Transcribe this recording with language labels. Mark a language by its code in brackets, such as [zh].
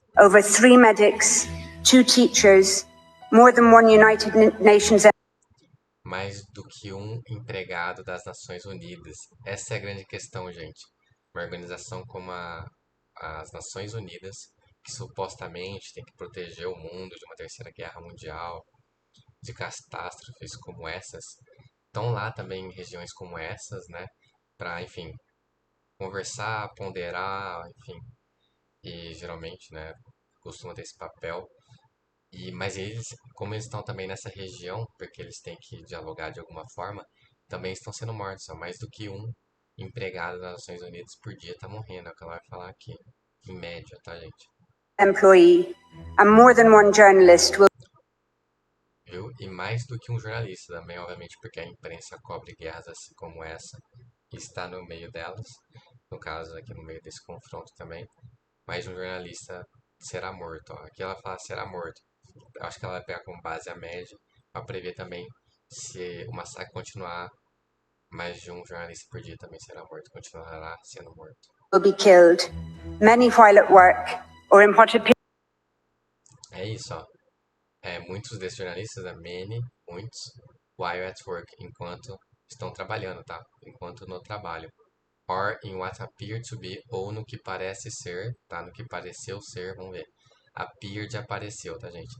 [en] Over 3 medics, 2 teachers, more than 1 United Nations. [pt] Mais do que um empregado das Nações Unidas. Essa é a grande questão, gente. Uma organização como as Nações Unidas, que supostamente tem que proteger o mundo de uma terceira guerra mundial, de catástrofes como essas, estão lá também em regiões como essas, né? Para, enfim, conversar, ponderar, enfim. E geralmente, né, costuma ter esse papel. Mas eles, como eles estão também nessa região, porque eles têm que dialogar de alguma forma, também estão sendo mortos. Só mais do que um empregado das Nações Unidas por dia está morrendo. É o que ela vai falar aqui, em média, tá, gente? [en] Employee, and more than 1 journalist will. [pt] Viu? E mais do que um jornalista também, obviamente, porque a imprensa cobre guerras assim como essa e está no meio delas. No caso, aqui no meio desse confronto também. Mais um jornalista será morto. Ó. Aqui ela fala será morto. Eu acho que ela vai pegar como base a média para prever também se o massacre continuar, mais de um jornalista por dia também será morto, continuará sendo morto. [en] Will be killed, many while at work or in what appears. [pt] É isso, ó. Muitos desses jornalistas, muitos, [en] while at work, [pt] enquanto estão trabalhando, tá? Enquanto no trabalho. [en] Or in what appear to be, [pt] ou no que parece ser, tá? No que pareceu ser, vamos ver. Appear de apareceu, tá, gente?